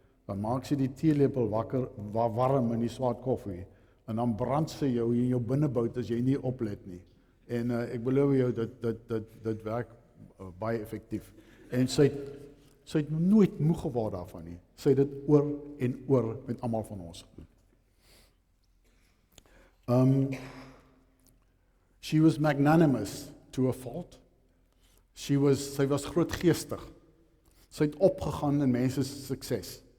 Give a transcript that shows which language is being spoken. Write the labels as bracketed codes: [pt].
[af] Dan maak sy die teelepel warm in die swart koffie en dan brand sy jou in jou binnebout as jy nie oplet nie. En ek beloof jou dit werk baie effektief. En sy het nooit moeg geword daarvan nie. Sy het dit oor en oor met almal van ons gedoen. [en] She was magnanimous to a fault. [af] Sy was grootgeestig. Sy het opgegaan in mense se sukses.